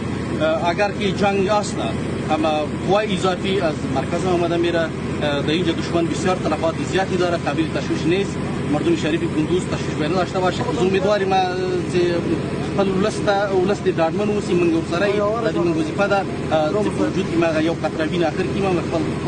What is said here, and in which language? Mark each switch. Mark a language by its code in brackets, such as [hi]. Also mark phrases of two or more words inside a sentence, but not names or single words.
[fa] اگر که جنگ است اما قوای اضافی از مرکز آمده میره، در اینجا دشمن بسیار تلفات زیادی داره، قابل تشویش نیست. مردم شریف کندز تشویش باید داشته باشه. از امیدواریم که [ps] خپل ولس د ډاډمن اوسي، موږ ورسره یو د موږ وظیفه ده چې په وجود کې موږ یو قطره وینه اخر کې موږ خپل